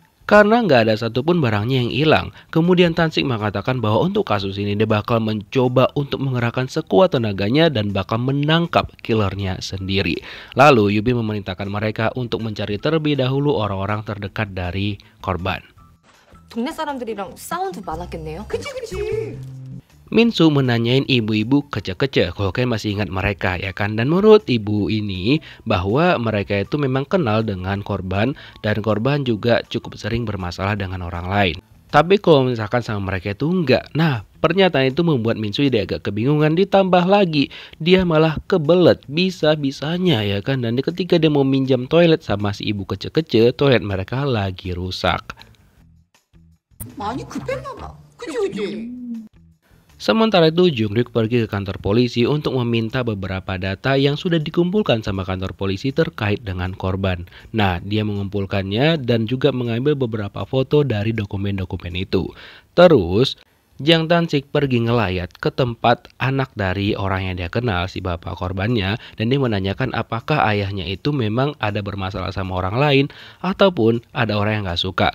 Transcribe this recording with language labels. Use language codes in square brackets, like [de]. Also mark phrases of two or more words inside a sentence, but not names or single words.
[id] Karena gak ada satupun barangnya yang hilang. Kemudian Tansik mengatakan bahwa untuk kasus ini dia bakal mencoba untuk mengerahkan sekuat tenaganya dan bakal menangkap killernya sendiri. Lalu Yubin memerintahkan mereka untuk mencari terlebih dahulu orang-orang terdekat dari korban. [ko] 동네 사람들이랑 싸움도 많았겠네요. 그치. [id] Minsu menanyain ibu-ibu kece-kece kalau kalian masih ingat mereka ya kan. Dan menurut ibu ini bahwa mereka itu memang kenal dengan korban dan korban juga cukup sering bermasalah dengan orang lain. Tapi kalau misalkan sama mereka itu enggak. Nah, pernyataan itu membuat Minsu jadi agak kebingungan, ditambah lagi dia malah kebelet bisa-bisanya ya kan. Dan ketika dia mau minjam toilet sama si ibu kece-kece, toilet mereka lagi rusak. [ko] 많이 급했나 봐. 그치. [id] Sementara itu Jungkook pergi ke kantor polisi untuk meminta beberapa data yang sudah dikumpulkan sama kantor polisi terkait dengan korban. Nah, dia mengumpulkannya dan juga mengambil beberapa foto dari dokumen-dokumen itu. Terus Jang Tansik pergi ngelayat ke tempat anak dari orang yang dia kenal, si bapak korbannya, dan dia menanyakan apakah ayahnya itu memang ada bermasalah sama orang lain ataupun ada orang yang gak suka.